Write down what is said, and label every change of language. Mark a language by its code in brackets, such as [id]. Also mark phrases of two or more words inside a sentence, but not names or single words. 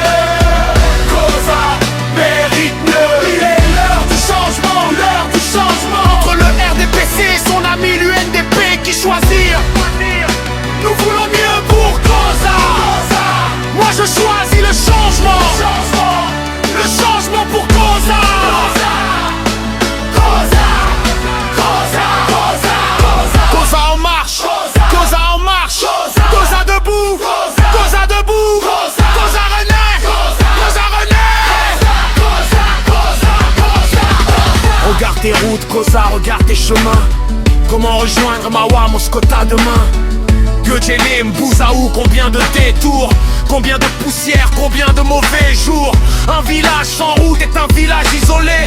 [fr] Choisir, nous voulons mieux pour Cosa. Moi je choisis le changement, le changement pour Cosa. Cosa, Cosa, Cosa, Cosa. Cosa en marche, Cosa en marche, Cosa debout, Cosa debout, Cosa renaît, Cosa renaît. Regarde tes routes, Cosa, regarde tes chemins. Comment rejoindre Mawa, Moscota demain? Guejelim, Bouzaou, combien de détours? Combien de poussières, combien de mauvais jours? Un village sans route est un village isolé.